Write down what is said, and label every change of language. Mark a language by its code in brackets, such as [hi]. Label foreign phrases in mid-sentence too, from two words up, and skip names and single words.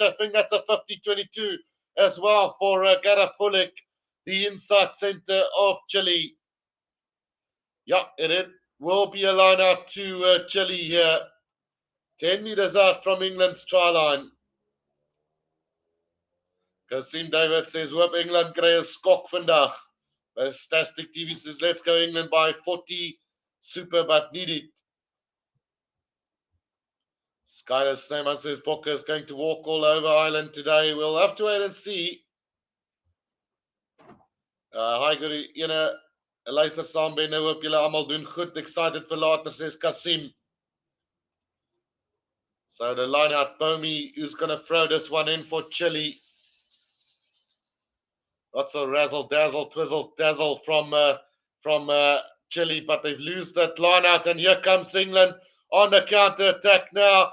[en] I think that's a 50-22 as well for Garafullik, the inside centre of Chile. Yeah, it will be a line out to Chile here. 10 metres out from England's try line. Kasim David says, [af] hoop England kry 'n skok vandag. [en] Fantastic TV says, let's go England by 40. Super, but need it. Skylar Snowman says, Bokke is going to walk all over Ireland today. We'll have to wait and see. Hi, [af] goeie ene. Luister saam ben, nou hoop julle almal doen goed. Excited vir later, [en] says Kasim. So the line out, Bomi, who's going to throw this one in for Chile. Lots of razzle, dazzle, twizzle, dazzle from Chile, but they've lost that line out, and here comes England on the counter attack now.